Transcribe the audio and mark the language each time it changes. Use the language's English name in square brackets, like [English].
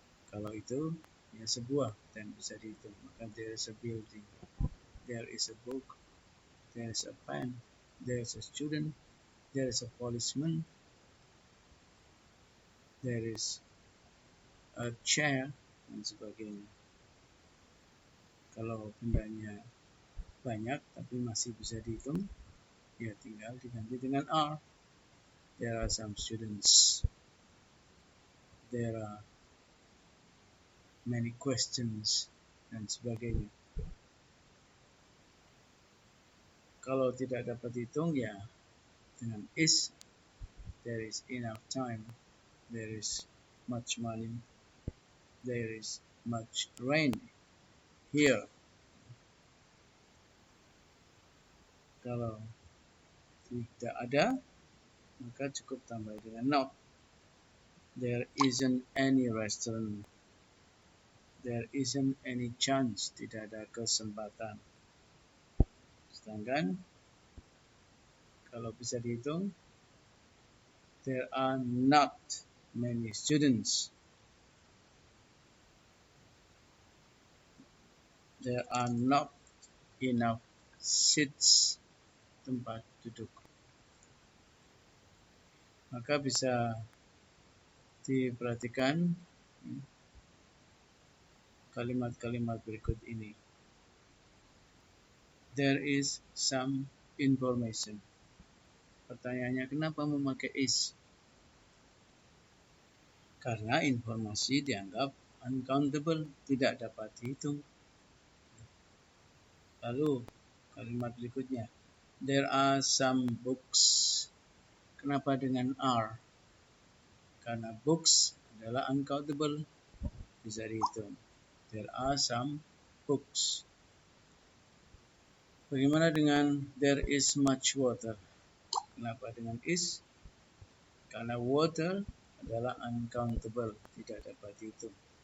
[Indonesian] Kalau itu ya sebuah dan bisa dihitung, maka [English] there is a building, there is a book, there is a pen, there is a student, there is a policeman, there is a chair, [Indonesian] dan sebagainya. Kalau bendanya banyak tapi masih bisa dihitung, ya tinggal diganti dengan are. [English] There are some students. There are many questions, [Indonesian] dan sebagainya. Kalau tidak dapat dihitung, ya dengan is. [English] There is enough time. There is much money. There is much rain here. [Indonesian] Kalau tidak ada, maka cukup tambah dengan not. [English] There isn't any restaurant. There isn't any chance. [Indonesian] Tidak ada kesempatan. Sedangkan kalau bisa dihitung, [English] there are not many students. There are not enough seats, [Indonesian] tempat duduk. Maka bisa diperhatikan kalimat-kalimat berikut ini. [English] There is some information. [Indonesian] Pertanyaannya, kenapa memakai is? Karena informasi dianggap uncountable, tidak dapat dihitung. Lalu kalimat berikutnya, [English] there are some books. [Indonesian] Kenapa dengan are? Karena books adalah uncountable, bisa dihitung. [English] There are some books. [Indonesian] Bagaimana dengan [English] there is much water? [Indonesian] Kenapa dengan [English] is? [Indonesian] Karena water adalah uncountable, tidak dapat dihitung.